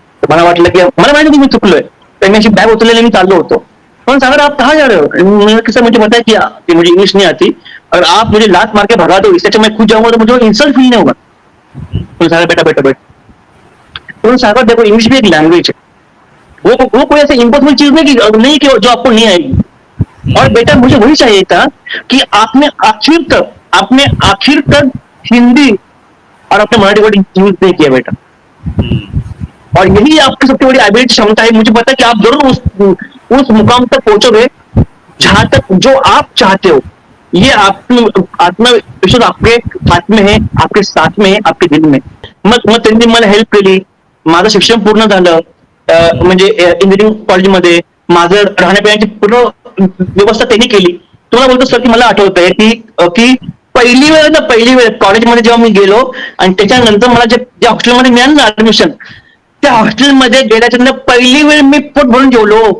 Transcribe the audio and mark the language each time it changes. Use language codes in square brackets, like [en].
[mr] मला वाटलं की मला माहिती होती मी चुकलोय, तर मी अशी बॅग उचललेली मी चाललो होतो. पण सांगा [hi] आप कहा जा रहे हो, किसी मुझे पता है कि मुझे इंग्लिश नहीं आती, अगर आप मुझे लात मार के भगा दो इससे अच्छा मैं खुद जाऊंगा तो मुझे इंसल्ट फील नहीं होगा. तो सारा बेटा बेटा बेटा, तो सागर देखो इंग्लिश भी एक लैंग्वेज है, वो कोई ऐसी इम्पॉसिबल चीज नहीं कि जो आपको नहीं आएगी. और बेटा मुझे वही चाहिए था कि आपने आखिर तक हिंदी और अपने मराठी वर्ड यूज नहीं किया बेटा. और यही आपकी सबसे बड़ी एबिलिटी क्षमता है. मुझे पता है कि आप जरूर उस मुकाम तक पहुंचोगे जहां तक जो आप चाहते हो. ये आत्मविश्वास आपके हाथ में है, आपके साथ में है, आपके दिल में. [mr] मग त्यांनी मला हेल्प केली. माझं शिक्षण पूर्ण झालं, म्हणजे इंजिनिअरिंग कॉलेजमध्ये माझं राहण्यापिण्याची पूर्ण व्यवस्था त्यांनी केली. तुम्हाला बोलतो सर की मला आठवत आहे की पहिली वेळ कॉलेजमध्ये जेव्हा मी गेलो, आणि त्याच्यानंतर मला ज्या हॉस्टेलमध्ये मिळालं ना ऍडमिशन, त्या हॉस्टेलमध्ये गेल्याच्या नंतर पहिली वेळ मी पोट भरून जेवलो.